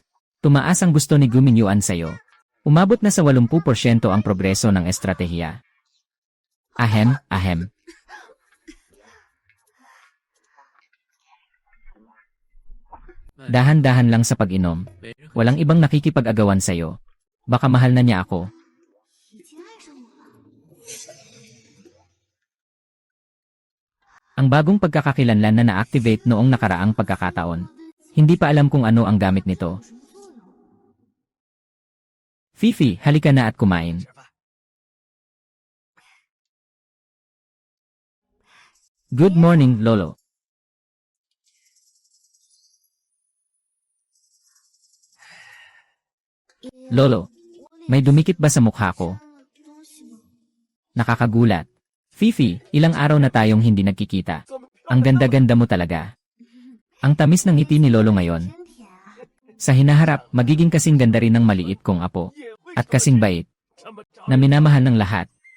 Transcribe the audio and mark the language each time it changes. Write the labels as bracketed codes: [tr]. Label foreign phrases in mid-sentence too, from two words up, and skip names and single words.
[tl] Tumaas ang gusto ni Gumingyuan sa'yo. Umabot na sa 80% ang progreso ng estratehiya. Ahem, ahem. Dahan-dahan lang sa pag-inom. Walang ibang nakikipag-agawan sa'yo. Baka mahal na niya ako. [zh] 已经爱上我了。 [tl] Ang bagong pagkakakilanlan na na-activate noong nakaraang pagkakataon. Hindi pa alam kung ano ang gamit nito. [zh] 有什么作用？ [tl] Fifi, halika na at kumain. [en] Good morning, Lolo. [tl] Lolo, may dumikit ba sa mukha ko? [zh] 了东西吗？ [tl] Nakakagulat. Fifi, ilang araw na tayong hindi nagkikita. Ang ganda-ganda mo talaga. Ang tamis ng ngiti ni Lolo ngayon. [zh] 真甜啊！ [tl] Sa hinaharap, magiging kasing ganda rin ng maliit kong apo. At kasing bait. Na minamahal ng lahat.